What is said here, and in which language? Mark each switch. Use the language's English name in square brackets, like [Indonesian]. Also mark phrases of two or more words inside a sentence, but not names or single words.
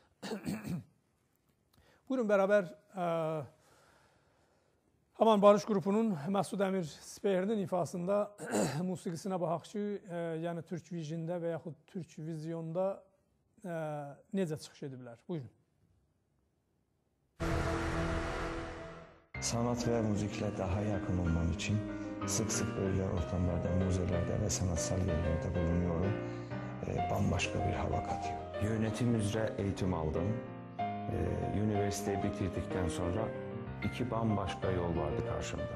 [Azerbaijani] Buyurun, bərabər Haman Barış qrupunun Məsud Əmir Speyerinin ifasında musiqisinə baxaq ki, yəni Türk Vision'da və yaxud Türk Vizyonda necə çıxış ediblər? Buyurun. [Turkish] Sanat ve müzikle daha yakın olmam için sık sık böyle ortamlarda, müzelerde ve sanatsal yerlerde bulunuyorum. Bambaşka bir hava katıyor. Yönetim üzere eğitim aldım. Üniversiteyi bitirdikten sonra iki bambaşka yol vardı karşımda.